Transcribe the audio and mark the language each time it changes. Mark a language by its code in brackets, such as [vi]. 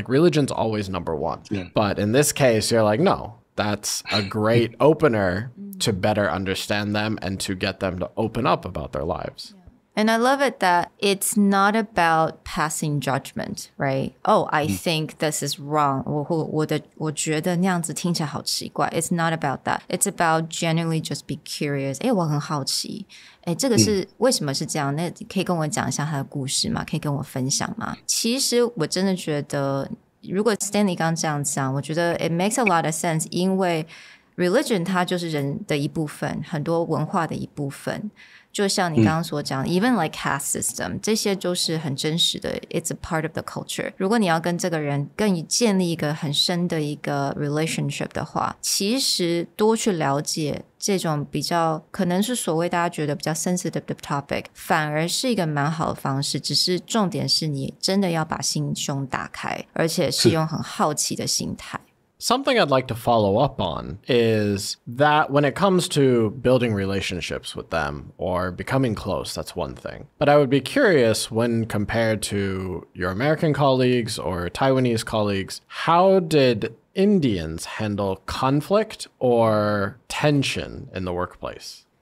[en] Like religion's always number one. But in this case, you're like, no, that's a great opener to better understand them and to get them to open up about their lives. And I love it that it's not about passing judgment, right? Oh, I think this is wrong. [zh] 我觉得那样子听起来好奇怪. [en] It's not about that. It's about genuinely just be curious. [zh] 我很好奇.这个是为什么是这样？那可以跟我讲一下他的故事吗？可以跟我分享吗？其实我真的觉得，如果 Stanley 刚这样讲，我觉得 [en] it makes a lot of sense， [zh] 因为 religion 它就是人的一部分，很多文化的一部分。就像你刚刚所讲 [en] even like caste system [zh] 这些就是很真实的 [en] it's a part of the culture [zh] 如果你要跟这个人更建立一个很深的一个 relationship 的话其实多去了解这种比较可能是所谓大家觉得比较 sensitive 的 topic 反而是一个蛮好的方式只是重点是你真的要把心胸打开而且是用很好奇的心态 [en] Something I'd like to follow up on is that when it comes to building relationships with them or becoming close, that's one thing. But I would be curious when compared to your American colleagues or Taiwanese colleagues, how did Indians handle conflict or tension in the workplace?